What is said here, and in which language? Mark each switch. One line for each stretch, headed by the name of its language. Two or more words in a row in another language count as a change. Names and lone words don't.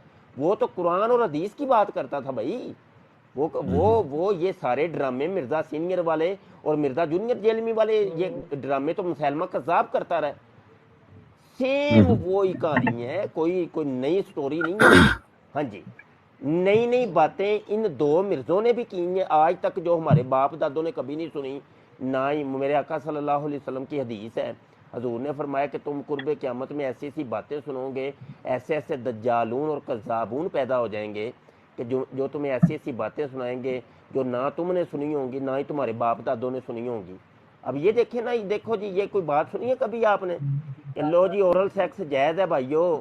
Urdu: وہ تو قرآن اور حدیث کی بات کرتا تھا بھائی، وہ یہ سارے ڈرامے مرزا سینئر والے اور مرزا جونیئر جیلمی والے یہ ڈرامے تو مسیلمہ کذاب کرتا رہا، سیم وہی کہانی ہے، کوئی نئی سٹوری نہیں ہے۔ ہاں جی، نئی باتیں ان دو مرزوں نے بھی کی ہیں آج تک، جو ہمارے باپ دادوں نے کبھی نہیں سنی نہ ہی میرے آقا
Arabic: صلى الله عليه وسلم
Urdu: کی حدیث ہے، حضور نے فرمایا کہ تم قرب قیامت میں ایسی ایسی باتیں سنو گے، ایسے ایسے دجالون اور کذابون پیدا ہو جائیں گے کہ جو تمہیں ایسی ایسی باتیں سنائیں گے جو نہ تم نے سنی ہوں گی نہ ہی تمہارے باپ دادوں نے سنی ہوں گی. اب یہ دیکھیں نا، دیکھو جی، یہ کوئی بات سنی ہے کبھی آپ نے کہ لو جی
English: oral sex
Urdu: جائز ہے بھائیو?